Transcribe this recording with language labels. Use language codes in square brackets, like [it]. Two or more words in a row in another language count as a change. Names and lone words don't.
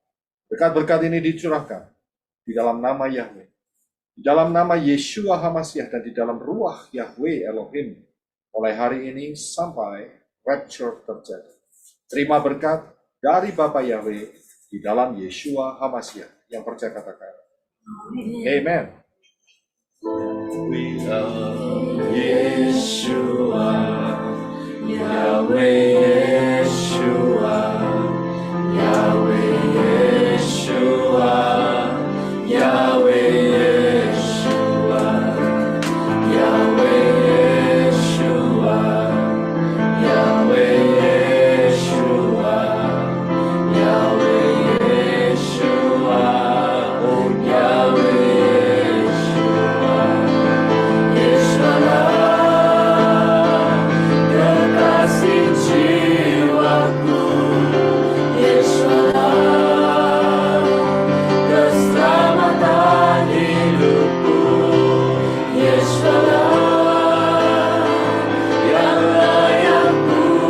[id] Berkat-berkat ini dicurahkan di dalam nama Yahweh, di dalam nama Yeshua HaMashiach, dan di dalam ruah Yahweh Elohim, mulai hari ini sampai rapture terjadi. Terima berkat dari Bapa Yahweh di dalam Yeshua HaMashiach. Yang percaya katakan Amen. [en] We love Yeshua, Yahweh [id] Yeshua, Yahweh Yeshua, Yahweh Yeshua, Yahweh Yeshua, Yahweh Yeshua, Yahweh Yeshua, oh Yahweh Yeshua, Yeshua, kekasih jiwaku, Yeshua, keselamatan hidupku, Yeshua, yang layak ku